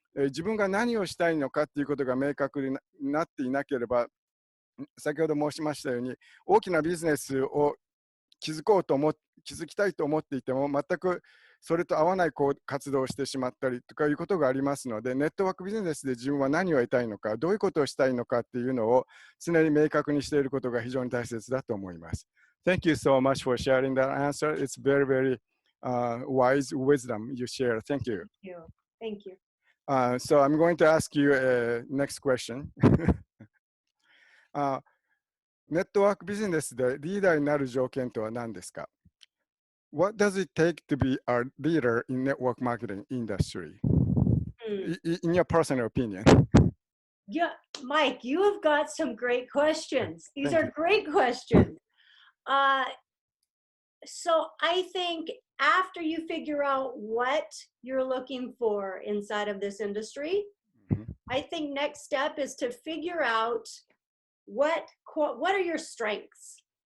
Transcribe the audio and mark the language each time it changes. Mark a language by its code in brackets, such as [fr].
[ja] 自分が何をしたいのかっていうことが明確になっていなければ、先ほど申しましたように、大きなビジネスを築きたいと思っていても、全くそれと合わない活動をしてしまったりとかいうことがありますので、ネットワークビジネスで自分は何を得たいのか、どういうことをしたいのかっていうのを常に明確にしていることが非常に大切だと思います。 [en] Thank you so much for sharing that answer. It's very, very wise wisdom you share. Thank you. Thank you. So I'm going to ask you a next question. [ja] ネットワークビジネスでリーダーになる条件とは何ですか？ [en] What does it take to be a leader in network marketing industry? In your personal opinion. Yeah, Mike, you have got some great questions. These Thank are you. great questions. So I think after you figure out what you're looking for inside of this industry, I think next step is to figure out what are your strengths.